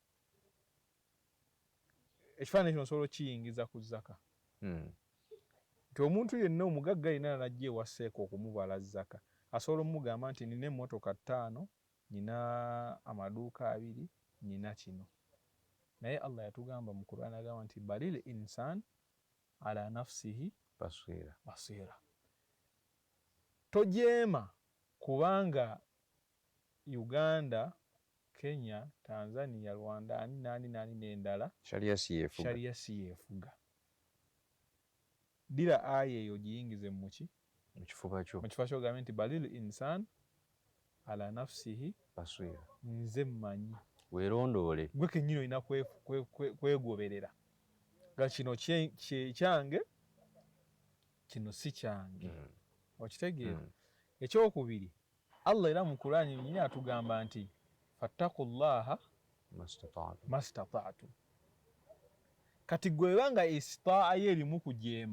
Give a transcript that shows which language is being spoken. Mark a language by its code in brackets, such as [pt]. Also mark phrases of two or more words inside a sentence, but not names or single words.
[lg] ekifaananyi kino nsobola okiyingiza ku zaka nti omuntu yenna omugagga yenna najja ewa Seeko okumubala zaka asobola omugamba nti nina emmotoka 5 nina amaduuka 2 nina kino naye Allah yatugamba mu Qur'an agamba nti [ar] بل الإنسان على نفسه بصيرة [lg] tojeema kubanga Uganda Kenya, Tanzania, Rwanda nani n'endala sharia si yefuga dira aya eyo giyingize mu kifuba kyo ogambe nti [ar] بل الإنسان على نفسه basira [lg] nze mmanyi weerondoole gwe kennyini olina kwegoberera nga kino kyange kino si kyange okitegeera ekyokubiri Allah era mu Qur'ani yennyini atugamba nti [ar] فاتقوا الله ما استطعتم [lg] kati gwe banga istitaa erimu kujeema